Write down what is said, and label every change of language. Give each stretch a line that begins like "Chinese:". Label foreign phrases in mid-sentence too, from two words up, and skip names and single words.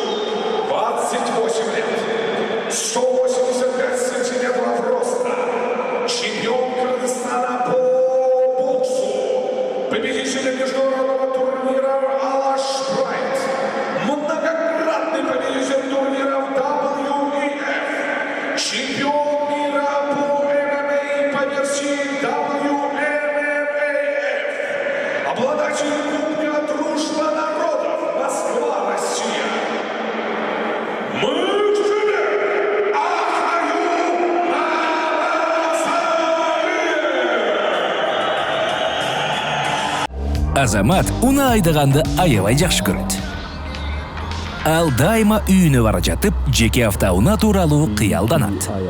Russian: 28 лет, 185 сантиметров роста, чемпион Кыргызстана по боксу, победитель международного турнира Алаш Прайд, многократный победитель турниров WEF, чемпион мира по ММА по версии WMMAF, обладатель Кубка Дружба народов Москва, Россия. Мы к тебе, Ахаю
Kyrgyz: Азамат уны айдаганды аябай жакшы көрөт. Ал дайыма үйүнө бара жатып, жеке автоунаа тууралуу кыялданат.